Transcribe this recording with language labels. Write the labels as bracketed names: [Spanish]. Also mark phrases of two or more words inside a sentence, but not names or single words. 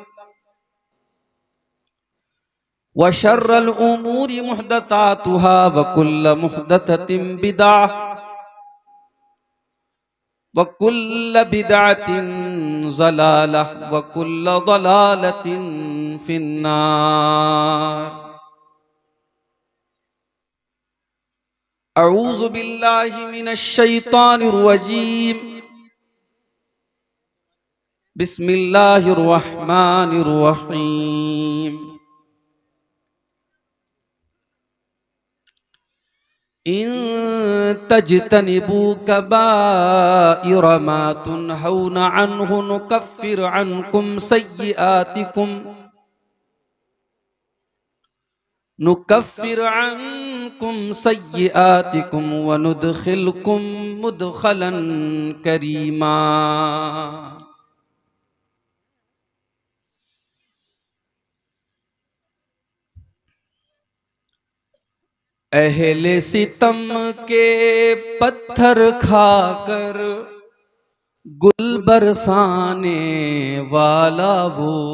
[Arabic] وشر الأمور محدثاتها وكل محدثة بدعة وكل بدعة ضلالة وكل ضلالة في النار. أعوذ بالله من الشيطان الرجيم. بسم الله الرحمن الرحيم. إن تجتنبوا كبائر ما تنهون عنه نكفر عنكم سيئاتكم وندخلكم مدخلا كريما. [Urdu] اہلِ ستم کے پتھر کھاکر گل برسانے والا وہ,